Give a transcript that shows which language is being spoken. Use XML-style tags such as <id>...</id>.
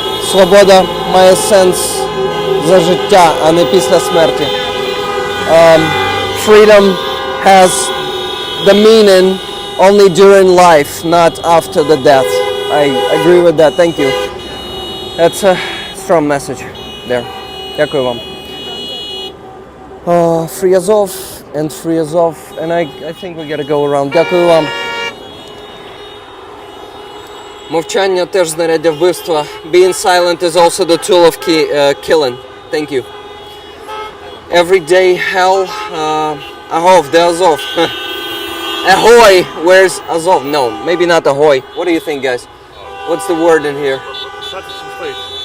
<uk>Свобода має сенс за життя, а не після смерті.</uk> <en>Freedom has the meaning only during life, not after the death. I agree with that. Thank you. That's a strong message there.</en> <uk>Дякую вам.</uk> <en>Free Azov and Free Azov, and I think we gotta go around.</en> <uk>Дякую вам. Мовчання теж знаряддя вбивства.</uk> <en>Being silent is also the tool of killing. Thank you. Everyday hell. Ahov, the Azov. Ahoy, where's Azov? No, maybe not ahoy. What do you think, guys? What's the word in here? Hard to translate.</en>